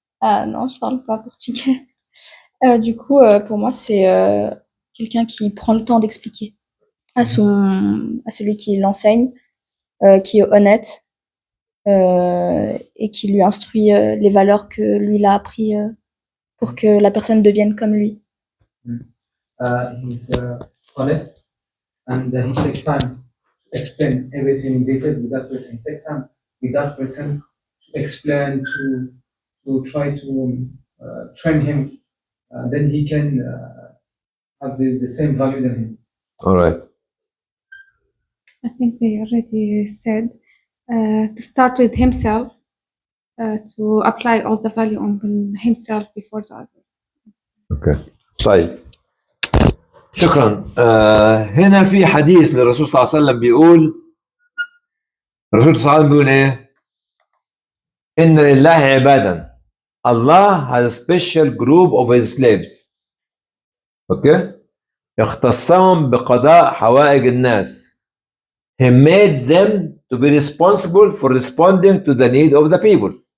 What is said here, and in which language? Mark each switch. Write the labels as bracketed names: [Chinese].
[French] Non, je parle pas portugais. Du coup, pour moi, c'est quelqu'un qui prend le temps d'expliquer à celui qui l'enseigne, qui est honnête et qui lui instruit les valeurs que lui il a appris pour que la personne devienne comme lui. [English] He's honest and he takes time to explain everything in details with that person. He takes time with that person to explain, to try to train him. Then he can have the same value than him. All right. I think they already said to start with himself, to apply all the value on himself before the others. [Arabic] Okay. طيب. شكرا. هنا في حديث للرسول صلى الله عليه وسلم بيقول، الرسول صلى الله عليه وسلم بيقول ايه؟ إن لله عبادا. [English] Allah has a special group of his slaves. Okay? [Arabic] يختصهم بقضاء حوائج الناس. [English] He made them to be responsible for responding to the need of the people.